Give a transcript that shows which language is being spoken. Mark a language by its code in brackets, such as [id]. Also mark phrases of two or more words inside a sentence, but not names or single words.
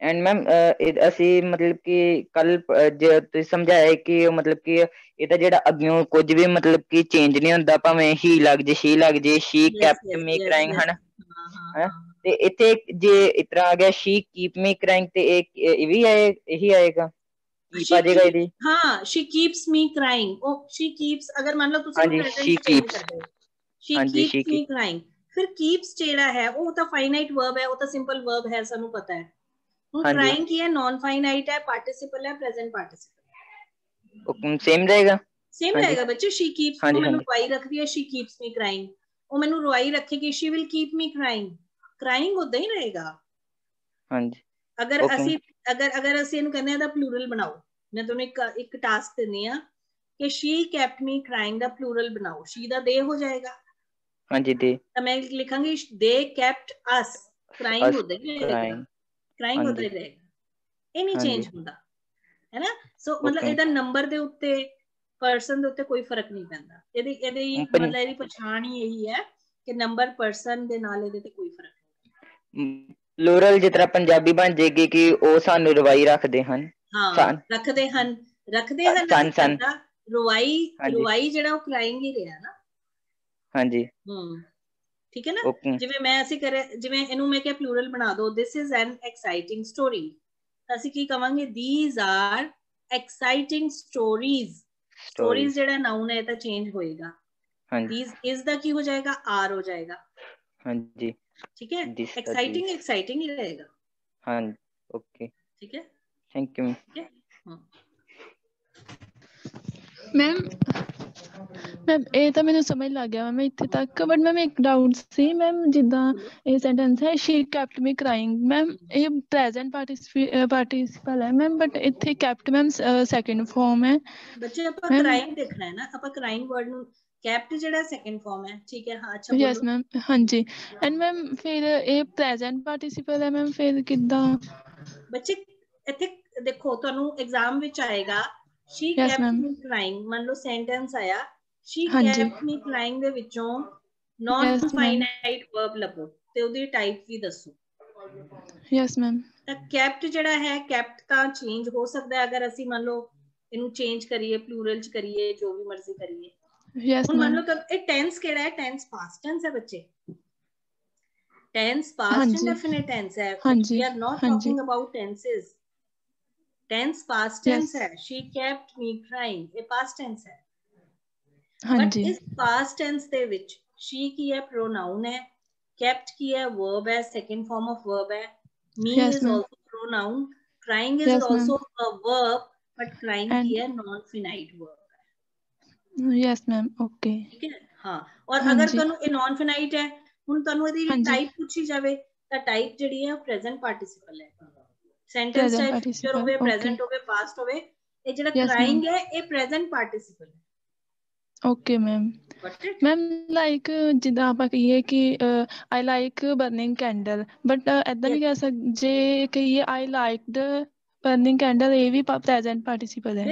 [en] and ma'am [pa] ਅਸੀਂ ਮਤਲਬ ਕਿ ਕੱਲ ਜੇ ਤੁਸੀਂ ਸਮਝਾਇਆ ਕਿ ਮਤਲਬ ਕਿ ਇਹਦਾ ਜਿਹੜਾ ਅੱਗਿਓਂ ਕੁਝ ਵੀ ਮਤਲਬ ਕਿ ਚੇਂਜ ਨਹੀਂ ਹੁੰਦਾ, ਭਾਵੇਂ ਹੀ ਲੱਗ ਜੇ, ਸ਼ੀ ਲੱਗ ਜੇ, [en] she kept me crying, [pa] ਹਨਾ। ਤੇ ਇੱਥੇ ਜੇ ਇਸ ਤਰ੍ਹਾਂ ਆ ਗਿਆ [en] she keep me crying, [pa] ਤੇ ਇਹ ਵੀ ਇਹੀ ਆਏਗਾ, ਕੀਪ ਆ ਜਾਏਗਾ ਇਹਦੀ। ਹਾਂ, [en] she keeps me crying, ਉਹ she keeps, [pa] ਅਗਰ ਮੰਨ ਲਓ ਤੁਸੀਂ ਹਾਂਜੀ, [en] present she [pa] ਚ change [en] keeps, [pa] ਕਰਦੇ ਹੋ, she ਹਾਂਜੀ [en] keeps she me keeps, crying, [pa] ਫਿਰ keeps ਜਿਹੜਾ ਹੈ ਉਹ ਤਾਂ [en] finite verb [pa] ਹੈ, ਉਹ ਤਾਂ [en] simple verb [pa] ਹੈ, ਸਾਨੂੰ ਪਤਾ ਹੈ। ਹੁਣ ਹਾਂਜੀ crying ਕੀ ਹੈ, [en] non finite [pa] ਹੈ, participle ਹੈ, [en] present participle। [pa] ਸੇਮ ਰਹੇਗਾ, ਸੇਮ ਹਾਂਜੀ ਰਹੇਗਾ ਬੱਚੇ। [en] she keeps, [pa] ਉਹ ਹਾਂਜੀ ਮੈਨੂੰ ਹਾਂਜੀ ਰਵਾਈ ਰੱਖਦੀ ਹੈ, [en] she keeps me crying, [pa] ਉਹ ਮੈਨੂੰ ਰਵਾਈ ਰੱਖੇਗੀ, [en] she will keep me crying, crying ਉਦਾਂ ਹੀ ਰਹੇਗਾ। [pa] ਹਾਂਜੀ ਅਗਰ ਓਕੇ ਅਸੀਂ ਅਗਰ ਅਸੀਂ ਇਹਨੂੰ ਕਹਿੰਦੇ ਆ ਤਾਂ ਪਲੂਰਲ ਬਣਾਓ, ਮੈਂ ਤੁਹਾਨੂੰ ਇੱਕ ਟਾਸਕ ਦਿੰਦੀ ਆ ਕਿ [en] she kept me crying [pa] ਦਾ ਪਲੂਰਲ ਬਣਾਓ, she ਦਾ they ਹੋ ਜਾਏਗਾ, ਹਾਂਜੀ ਦੇ, ਤਾਂ ਮੈਂ ਲਿਖਾਂਗੀ [en] they kept us crying, [pa] ਉਦਾਂ ਹੀ ਰਹੇਗਾ, crying ਉਦਾਂ ਹੀ ਰਹੇਗਾ, ਇਹ ਨਹੀਂ ਚੇਂਜ ਹੁੰਦਾ, ਹੈ ਨਾ। ਸੋ ਮਤਲਬ ਇਹਦਾ ਨੰਬਰ ਦੇ ਉੱਤੇ, ਪਰਸਨ ਦੇ ਉੱਤੇ ਕੋਈ ਫਰਕ ਨਹੀਂ ਪੈਂਦਾ, ਇਹਦੀ ਮਤਲਬ ਇਹਦੀ ਪਛਾਣ ਹੀ ਇਹੀ ਹੈ ਕਿ [en] number person [pa] ਦੇ ਨਾਲ ਇਹਦੇ ਤੇ ਕੋਈ ਫਰਕ ਨਹੀਂ। ਪਲੂਰਲ ਜਿਸ ਤਰ੍ਹਾਂ ਪੰਜਾਬੀ ਬਣ ਜਾਏਗੀ ਕਿ ਉਹ ਸਾਨੂੰ ਰਵਾਈ ਰੱਖਦੇ ਹਨ, ਹਾਂ ਰੱਖਦੇ ਹਨ ਸਨ ਰਵਾਈ ਜਿਹੜਾ ਉਹ ਕਰਾਈਂਗ ਹੀ ਰਿਹਾ ਨਾ। ਹਾਂਜੀ ਠੀਕ ਹੈ ਨਾ। ਜਿਵੇਂ ਅਸੀਂ ਕਰੇ, ਜਿਵੇਂ ਇਹਨੂੰ ਮੈਂ ਕਿਹਾ ਪਲੂਰਲ ਬਣਾ ਦੋ, [en] this is an exciting story, [pa] ਤਾਂ ਅਸੀਂ ਕੀ ਕਵਾਂਗੇ, [en] these are exciting stories [pa] ਜਿਹੜਾ ਨਾਉਨ ਹੈ ਤਾਂ ਚੇਂਜ ਹੋਏਗਾ, [en] these is [pa] ਦਾ ਕੀ ਹੋ ਜਾਏਗਾ, are ਹੋ ਜਾਏਗਾ, ਹਾਂਜੀ ਠੀਕ ਹੈ। exciting ਹੀ ਰਹੇਗਾ, ਹਾਂਜੀ ਓਕੇ ਠੀਕ ਹੈ, [en] thank you [pa] ਮੈਮ ਇਹ ਤਾਂ ਮੈਨੂੰ ਸਮਝ ਲੱਗ ਗਿਆ ਮੈਮ ਇੱਥੇ ਤੱਕ, [en] but ma'am [pa] ਇੱਕ ਡਾਊਟ ਸੀ ਮੈਮ, ਜਿੱਦਾਂ ਇਹ ਸੈਂਟੈਂਸ ਹੈ [en] she kept me crying, [pa] ਮੈਮ ਇਹ [en] present participle [pa] ਹੈ ਮੈਮ, ਬਟ ਇੱਥੇ kept [en] ma'am second form [pa] ਹੈ ਬੱਚੇ। ਆਪਾਂ crying ਦੇਖਣਾ ਹੈ ਨਾ, ਆਪਾਂ [en] crying word [pa] ਨੂੰ, kept ਜਿਹੜਾ [en] second form [pa] ਹੈ, ਠੀਕ ਹੈ। ਹਾਂ ਅੱਛਾ [en] yes ma'am, ਹਾਂਜੀ। and ma'am [pa] ਫਿਰ ਇਹ [en] present participle [pa] ਹੈ ਮੈਮ, ਫਿਰ ਕਿੱਦਾਂ ਬੱਚੇ ਇੱਥੇ ਦੇਖੋ, ਤੁਹਾਨੂੰ ਐਗਜ਼ਾਮ ਵਿੱਚ ਆਏਗਾ [en] she kept me crying, [pa] ਮੰਨ ਲਓ ਸੈਂਟੈਂਸ ਆਇਆ [en] she kept me crying [pa] ਦੇ ਵਿੱਚੋਂ [en] non finite verb [pa] ਲੱਭੋ ਤੇ ਉਹਦੀ ਟਾਈਪ ਵੀ ਦੱਸੋ। [en] yes ma'am. [pa] ਤਾਂ kept ਜਿਹੜਾ ਹੈ, kept ਤਾਂ ਚੇਂਜ ਹੋ ਸਕਦਾ ਅਗਰ ਅਸੀਂ ਮੰਨ ਲਓ ਇਹਨੂੰ ਚੇਂਜ ਕਰੀਏ, ਪਲੂਰਲ ਚ ਕਰੀਏ, ਜੋ ਵੀ ਮਰਜ਼ੀ ਕਰੀਏ। ਹੁਣ ਮੰਨ ਲਓ ਇਹ ਟੈਂਸ ਕਿਹੜਾ ਹੈ, [en] tense past tense [pa] ਹੈ ਬੱਚੇ, [en] tense past indefinite tense है, we are not talking about tenses, tense past tense है, she kept me crying, ये past tense है, but इस past tense [pa] ਦੇ ਵਿੱਚ [en] she [hi] की है [en] pronoun है, kept [hi] की है [en] verb है, second form of verb है, me is also pronoun, crying is also a verb, but crying [hi] की है [en] non finite verb है। yes ma'am, okay, [hi] ठीक है। हाँ, और अगर [pa] ਤੁਹਾਨੂੰ ਇਹ [en] non finite [pa] है, ਹੁਣ ਤੁਹਾਨੂੰ ਇਹਦੀ ਟਾਈਪ ਪੁੱਛੀ ਜਾਵੇ ਤਾਂ ਟਾਈਪ ਜਿਹੜੀ ਹੈ ਉਹ [en] present participle [pa] ਹੈ, [en] sentence type [pa] ਫਿਊਚਰ ਹੋਵੇ, ਪ੍ਰੈਜ਼ੈਂਟ ਹੋਵੇ, ਪਾਸਟ ਹੋਵੇ, ਇਹ ਜਿਹੜਾ ਕਰਾਈਂਗ ਹੈ ਇਹ [en] present participle [pa] ਹੈ। [en] okay ma'am. [pa] ਮੈਮ ਲਾਈਕ ਜਿੱਦਾਂ ਆਪਾਂ ਕਹੀਏ ਕਿ [en] I like burning candle, [pa] ਬਟ ਏਦਾਂ ਵੀ ਕਹਿ ਸਕਦੇ ਜੇ ਕਹੀਏ [en] I like the burning candle, [pa] ਇਹ ਵੀ [en] present participle [pa] ਹੈ।